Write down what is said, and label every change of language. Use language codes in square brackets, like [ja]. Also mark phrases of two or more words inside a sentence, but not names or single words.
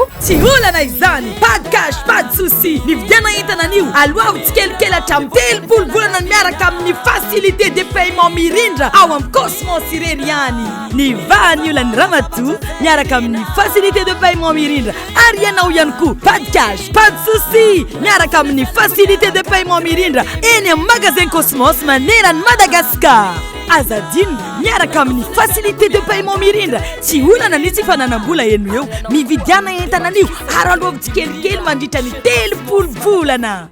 [mg] tsy olana izany [fr] pas de cash pas de souci [mg] nividiana entanan'io aloha tsikelikely hatramin'ny 3 volana miaraka amin'ny [fr] facilité de [mg] paiement mirindra ao amin'ny Cosmos ireny ihany ny vaniola ny ramatoa miaraka amin'ny [fr] facilité de paiement [mg] mirindra ary ianao ihany koa [fr] pas de cash pas de souci [mg] miaraka amin'ny [fr] facilité de paiement [mg] mirindra eny amin'ny magasin Cosmos manerany Madagascar azadino miaraka amin'ny [fr] facilité de paiement [mg] mirindra tsy olana nitsy fananam-bola eno eo mividiana entanan'io ary aloha tsikelikely mandritra ny 3 volana